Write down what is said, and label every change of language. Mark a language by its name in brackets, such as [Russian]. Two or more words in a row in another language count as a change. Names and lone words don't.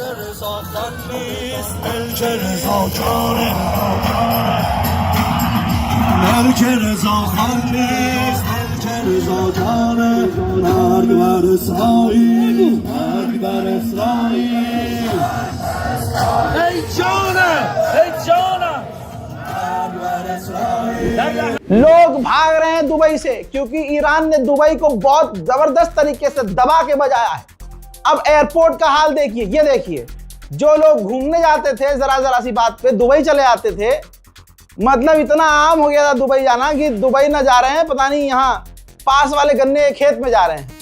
[Persian] رضا خان نیست ملک رضا جانه ملک رضا خان نیست ملک رضا جانه مرگ بر اسرائیل مرگ بر اسرائیل ای جانم ای جانم. [Hindi] लोग भाग रहे हैं दुबई से क्योंकि ईरान ने दुबई को बहुत जबरदस्त तरीके से दबा के बजाया है। अब एयरपोर्ट का हाल देखिए। ये देखिए, जो लोग घूमने जाते थे जरा सी बात पे दुबई चले आते थे, मतलब इतना आम हो गया था दुबई जाना कि दुबई ना जा रहे हैं, पता नहीं यहाँ पास वाले गन्ने के खेत में जा रहे हैं।